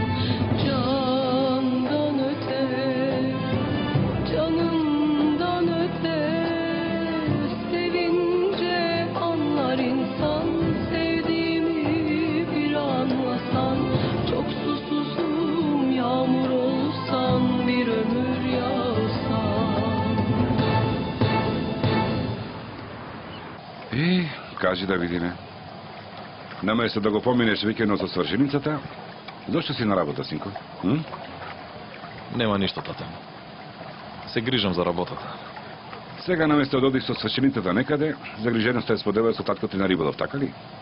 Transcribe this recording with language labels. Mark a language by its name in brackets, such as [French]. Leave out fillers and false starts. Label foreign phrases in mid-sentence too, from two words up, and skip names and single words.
[Turkish] Candan öte, canından öte, sevince anlar insan, sevdiğimi bir anlasan. Çok susuzum, yağmur olsan, bir ömür yağsan. [Macedonian] И, кажи да видиме. Наместо да го поминеш викендот со свршеницата, зошто си на работа, синко? Нема ништо, тате. Се грижам за работата. Сега наместо да одиш со свршеницата некаде, загриженоста е споделува со таткото на риболов, така ли?